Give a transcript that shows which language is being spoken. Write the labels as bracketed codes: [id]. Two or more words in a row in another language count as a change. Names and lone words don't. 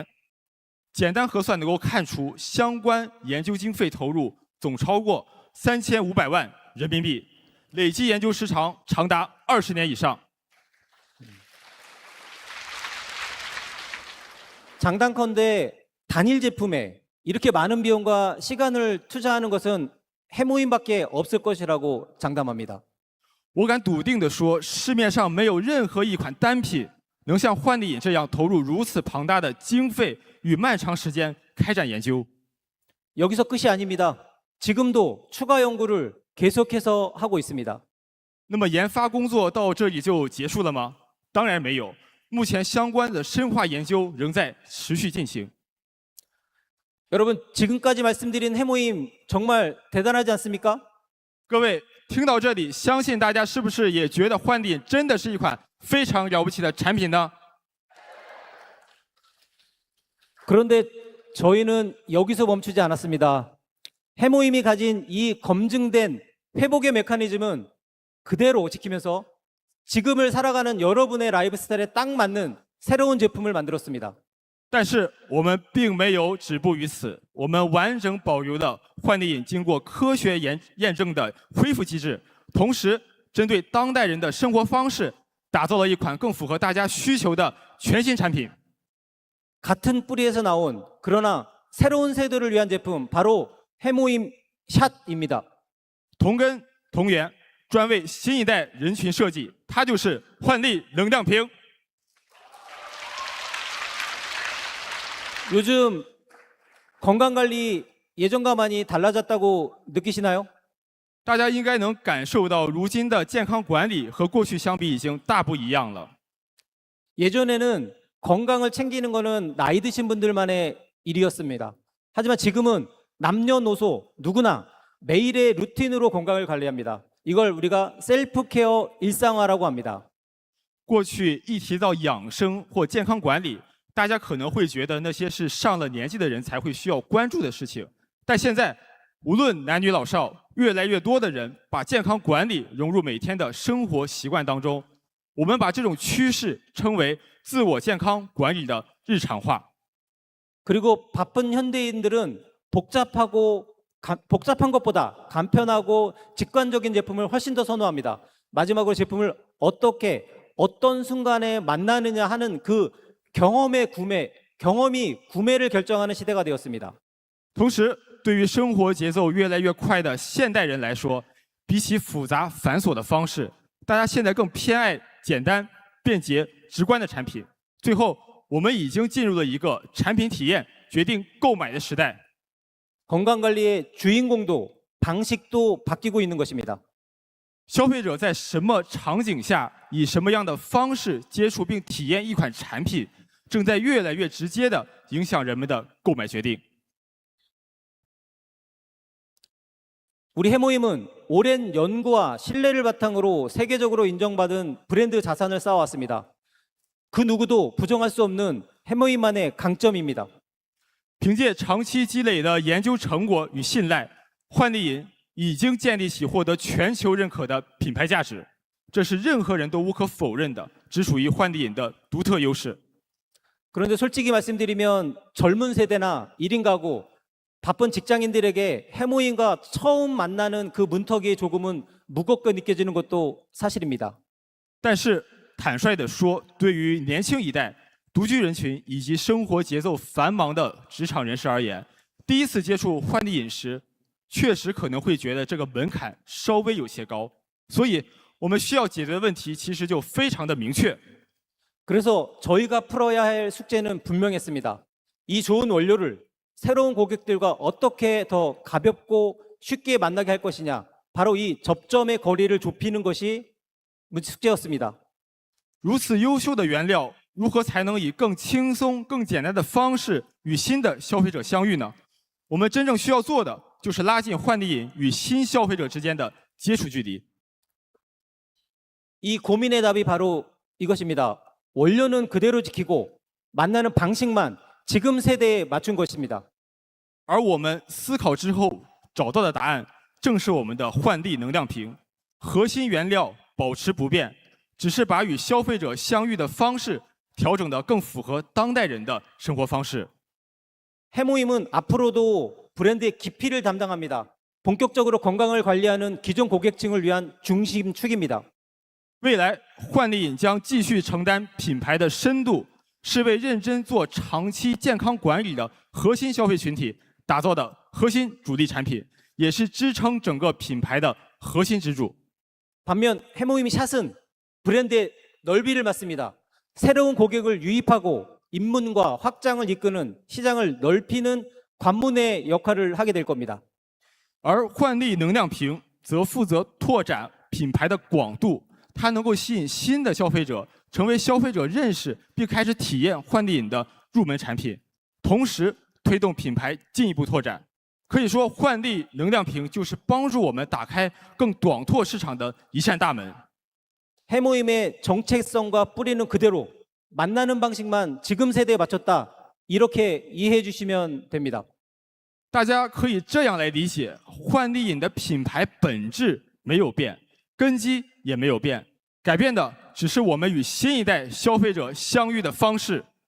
[zh] 简单核算能够看出，相关研究经费投入总超过3500万人民币，累计研究时长长达20年以上。 [ko] 장단컨대 단일 제품에 이렇게 많은 비용과 시간을 투자하는 것은 해모임밖에 없을 것이라고 장담합니다. [zh] 我敢笃定地说，市面上没有任何一款单品能像换地饮这样投入如此庞大的经费与漫长时间开展研究。 [ko] 여기서 끝이 아닙니다. 지금도 추가 연구를 계속해서 하고 있습니다. [zh] 那么研发工作到这里就结束了吗？当然没有，目前相关的深化研究仍在持续进行。 [ko] 여러분, 지금까지 말씀드린 해모임 정말 대단하지 않습니까? [zh] 各位听到这里，相信大家是不是也觉得换地饮真的是一款非常了不起的产品呢？ [ko] 그런데 저희는 여기서 멈추지 않았습니다. 해모임이 가진 이 검증된 회복의 메커니즘은 그대로 지키면서 지금을 살아가는 여러분의 라이프 스타일에 딱 맞는 새로운 제품을 만들었습니다. [zh] 但是我们并没有止步于此，我们完整保留了换地饮经过科学验证的恢复机制，同时针对当代人的生活方式，打造了一款更符合大家需求的全新产品。 [ko] 같은 뿌리에서 나온 그러나 새로운 세대를 위한 제품, 바로 해모임 샷입니다. [zh] 同根同源，专为新一代人群设计，它就是焕力能量瓶。 [ko] 요즘 건강관리 예전과 많이 달라졌다고 느끼시나요? [zh] 大家应该能感受到，如今的健康管理和过去相比已经大不一样了。 [ko] 예전에는 건강을 챙기는 거는 나이 드신 분들만의 일이었습니다. 하지만 지금은 남녀노소 누구나 매일의 루틴으로 건강을 관리합니다. 이걸 우리가 셀프 케어 일상화라고 합니다. [zh] 过去一提到养生或健康管理，大家可能会觉得那些是上了年纪的人才会需要关注的事情，但现在无论男女老少，越来越多的人把健康管理融入每天的生活习惯当中。我们把这种趋势称为自我健康管理的日常化。 [ko] 그리고 바쁜 현대인들은 복잡한 것보다 간편하고 직관적인 제품을 훨씬 더 선호합니다. 마지막으로 제품을 어떻게 어떤 순간에 만나느냐 하는 그 경험이 구매를 결정하는 시대가 되었습니다. [zh] 同时，对于生活节奏越来越快的现代人来说，比起复杂繁琐的方式，大家现在更偏爱简单、便捷、直观的产品。最后，我们已经进入了一个产品体验决定购买的时代。 [ko] 건강관리의 주인공도 방식도 바뀌고 있는 것입니다. [zh] 消费者在什么场景下，以什么样的方式接触并体验一款产品，正在越来越直接地影响人们的购买决定。 [ko] 우리 해모임은 오랜 연구와 신뢰를 바탕으로 세계적으로 인정받은 브랜드 자산을 쌓아왔습니다. 그 누구도 부정할 수 없는 해모임만의 강점입니다. [zh] 凭借长期积累的研究成果与信赖，焕地饮已经建立起获得全球认可的品牌价值，这是任何人都无可否认的，只属于焕地饮的独特优势。 [ko] 그런데 솔직히 말씀드리면 젊은 세대나 1인 가구, 바쁜 직장인들에게 해모임과 처음 만나는 그 문턱이 조금은 무겁게 느껴지는 것도 사실입니다. [zh] 但是坦率地说，对于年轻一代、独居人群以及生活节奏繁忙的职场人士而言，第一次接触换地饮时，确实可能会觉得这个门槛稍微有些高。所以，我们需要解决的问题其实就非常的明确。 [ko] 그래서 저희가 풀어야 할 숙제는 분명했습니다. 이 좋은 원료를 새로운 고객들과 어떻게 더 가볍고 쉽게 만나게 할 것이냐. 바로 이 접점의 거리를 좁히는 것이 숙제였습니다. [zh] 如此优秀的原料，如何才能以更轻松、更简单的方式与新的消费者相遇呢？我们真正需要做的就是拉近换地饮与新消费者之间的接触距离。 [ko] 이 고민의 답이 바로 이것입니다. 원료는 그대로 지키고 만나는 방식만 지금 세대에 맞춘 것입니다. [zh] 而我们思考之后找到的答案，正是我们的换地能量瓶。核心原料保持不变，只是把与消费者相遇的方式调整得更符合当代人的生活方式。 [ko] 해모임은 앞으로도 브랜드의 깊이를 담당합니다. 본격적으로 건강을 관리하는 기존 고객층을 위한 중심축입니다. [zh] 未来换地饮将继续承担品牌的深度，是为认真做长期健康管理的核心消费群体打造的核心主力产品，也是支撑整个品牌的核心支柱。 [ko] 반면 해모임이 샷은 브랜드의 넓이를 맡습니다. 새로운 고객을 유입하고 입문과 확장을 이끄는 시장을 넓히는 관문의 역할을 하게 될 겁니다. [zh] 而换地能量瓶则负责拓展品牌的广度，它能够吸引新的消费者，成为消费者认识并开始体验换地饮的入门产品，同时推动品牌进一步拓展。可以说，换地能量瓶就是帮助我们打开更广拓市场的一扇大门。 [ko] 해모임의 정체성과 뿌리는 그대로 만나는 방식만 지금 세대에 맞췄다. 이렇게 이해해 주시면 됩니다. [zh] 大家可以这样来理解，换地饮的品牌本质没有变，根基也没有变，改变的只是我们与新一代消费者相遇的方式。